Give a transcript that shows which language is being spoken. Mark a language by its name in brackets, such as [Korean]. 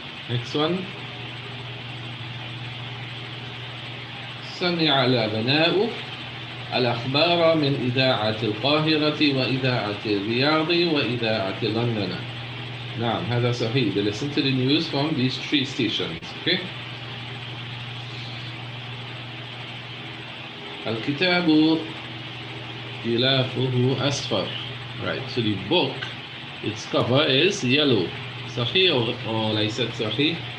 [English] Next one. [Arabic] سمع الأبناء الأخبار من إذاعة القاهرة وإذاعة الرياض وإذاعة لندن. نعم هذا صحيح. [English] They listen to the news from these three stations. Okay. [Arabic] الكتاب غلافه أصفر. [English] Right. So the book, its cover is yellow. [Arabic] صحيح or ليست صحيح?